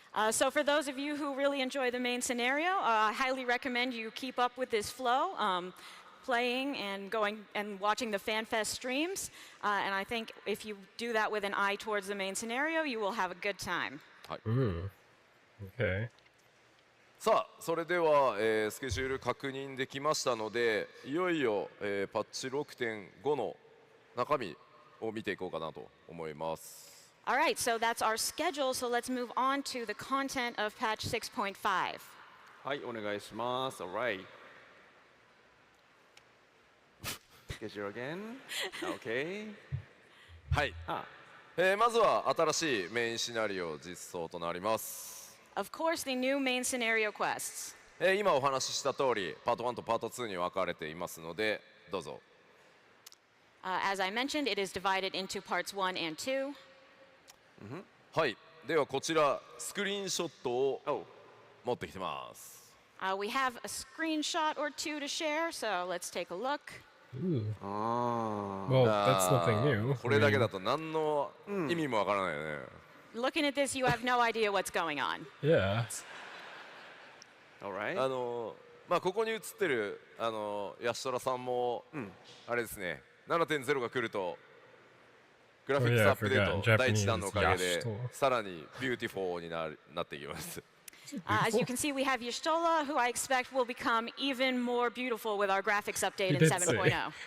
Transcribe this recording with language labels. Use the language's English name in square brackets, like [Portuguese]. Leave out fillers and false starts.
[English] So for those of you who really enjoy the main scenario, I highly recommend you keep up with this flow, playing and going and watching the FanFest streams. And I think if you do that with an eye towards the main scenario, you will have a good time. Okay. [Japanese] さあそれでは、スケジュール確認できましたのでいよいよ、パッチ 6.5 の中身を見ていこうかなと思います。 [English] All right, so that's our schedule. So let's move on to the content of patch 6.5. [Japanese] はい、お願いします。 [English] Alright. Schedule again. Okay. [Japanese] はい、まずは新しいメインシナリオ実装となります。 [English] Of course, the new main scenario quests. [Japanese] 今お話しした通りパート1とパート2に分かれていますのでどうぞ。 [English] As I mentioned, it is divided into parts 1 and 2. [Japanese] はい、ではこちらスクリーンショットを持ってきてます。 [English] We have a screenshot or two to share, so let's take a look. Ooh. Well, that's nothing new. [Japanese] これだけだと何の意味もわからないよね。 [English] Looking at this, you have no idea what's going on. Yeah. Alright. [Japanese] まあここに映ってるヤシトラさんも、あれですね 7.0 が来るとグラフィックスアップデート第1弾のおかげでさらにビューティフォーになっていきます。 [English] As you can see, we have Yashtola, who I expect will become even more beautiful with our graphics update in 7.0.